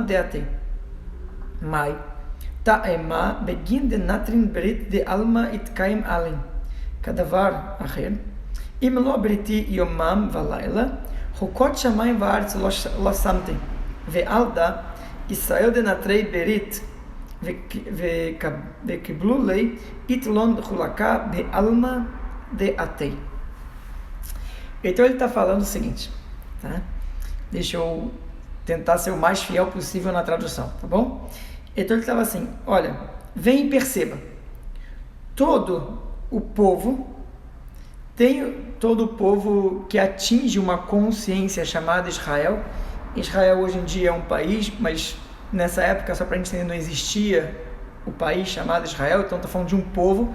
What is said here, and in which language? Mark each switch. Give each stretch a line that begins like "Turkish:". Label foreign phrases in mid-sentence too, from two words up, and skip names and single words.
Aramaic: דעתי מאי טעמה בגין דנטרין ברית דעלמא יתקיים עלין כדבר אחר
Hebrew: אם לא בריתי יומם ולילה חוקות שמיים וארץ לא שמתי
Aramaic: ועל דא ישראל דנטרי ברית וקיבלו לי איתלון חולקה בעלמא דעתי.
Portuguese: Então ele está falando o seguinte, tá? Deixa eu tentar ser o mais fiel possível na tradução, tá bom? Então ele estava assim, olha, vem e perceba, todo o povo que atinge uma consciência chamada Israel, Israel hoje em dia é um país, mas nessa época, só para a gente entender, não existia o país chamado Israel, então está falando de um povo.